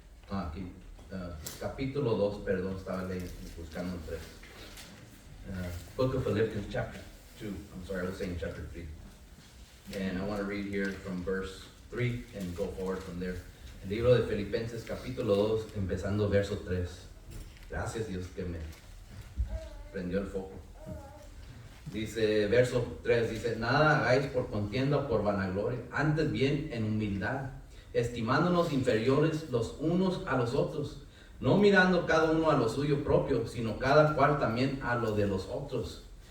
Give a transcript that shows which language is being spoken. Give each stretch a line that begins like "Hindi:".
Spanish: Aquí, capítulo 2, perdón, estaba buscando el 3.
English: Book of Philippians, chapter 2. I'm sorry, I was saying chapter 3. And I want to read here from verse 3 and go forward from there.
Spanish: El libro de Filipenses, capítulo 2, empezando verso 3. Gracias Dios que me prendió el foco. Dice, verso 3, dice, nada hagáis por contienda o por vanagloria, antes bien en humildad, estimándonos inferiores los unos a los otros, no mirando cada uno a lo suyo propio, sino cada cual también a lo de los otros.